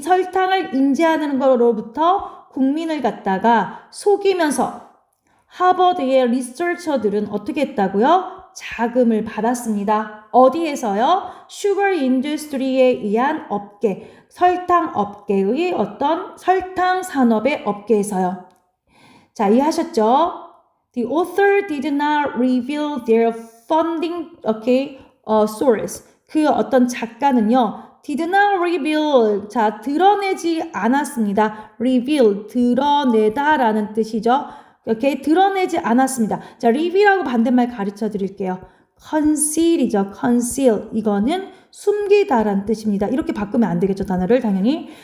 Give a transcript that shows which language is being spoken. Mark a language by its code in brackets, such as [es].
[ko] 설탕을 인지하는 거로부터 국민을 갖다가 속이면서 하버드의 리서처들은 어떻게 했다고요? 자금을 받았습니다. 어디에서요? 슈거 인더스트리에 의한 업계, 설탕 업계의 어떤 설탕 산업의 업계에서요. 자, 이해하셨죠? [en] The author did not reveal their funding, source. [ko] 그 어떤 작가는요, [en] did not reveal, [ko] 자, 드러내지 않았습니다. reveal, 드러내다라는 뜻이죠. 이렇게 드러내지 않았습니다. 자, reveal하고 반대말 가르쳐 드릴게요. conceal이죠. conceal. 이거는 숨기다라는 뜻입니다. 이렇게 바꾸면 안 되겠죠, 단어를 당연히.